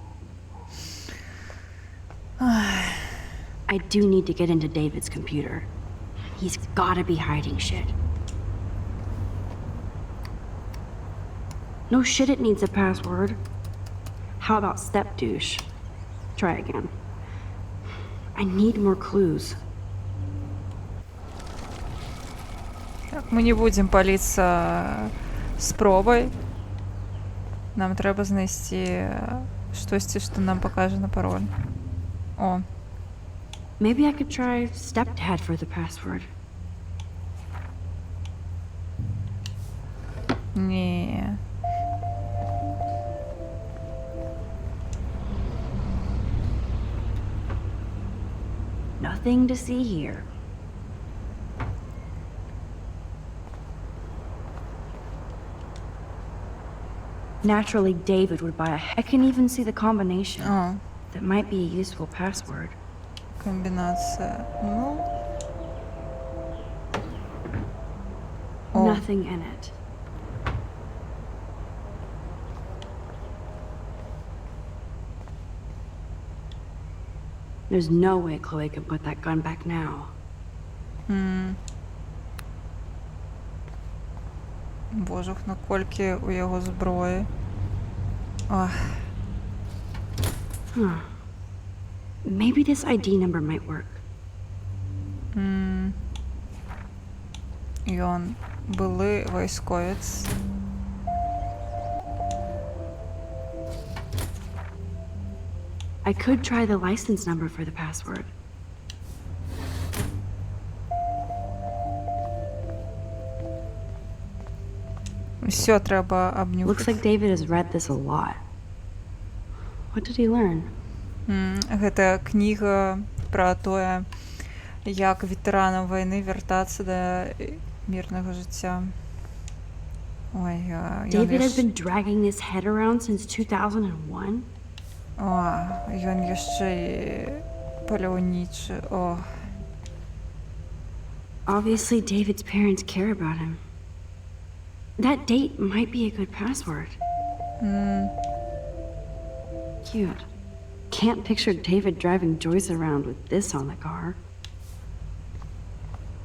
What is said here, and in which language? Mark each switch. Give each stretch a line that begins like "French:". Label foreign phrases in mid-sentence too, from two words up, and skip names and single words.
English: I do need to get into David's computer. He's gotta be hiding shit. No shit, it needs a password. How about step douche? Try again. I need more clues.
Belarusian: Так, мы не будем паліцца спробай. Нам трэба знайсці штосьці, што нам пакажа на пароль. О.
English: Maybe I could try stepdad for the password.
Belarusian: Не.
English: Nothing to see here. Naturally, David would buy a... I can even see the combination. Oh. That might be a useful password.
Russian: Комбинация. Ну.
English: Nothing in it. There's no way Chloe can put that gun back now.
Belarusian: Боже, наколькі у яго зброі. Ах. Huh.
English: Maybe this ID number might work.
Belarusian: Ён былы вайсковец.
English: I could try the license number for the password.
Belarusian: Всё трэба абнюхаць.
English: Looks like David has read this a lot. What did he learn?
Belarusian: Гэта кніга пра тое, як ветэранам вайны вяртацца да мірнага жыцця. Ой,
English: David has been dragging this head around since 2001?
Belarusian: Ён яшчэ і паляўнічы.
English: Obviously, David's parents care about him. That date might be a good password. Cute. Can't picture David driving Joyce around with this on the car.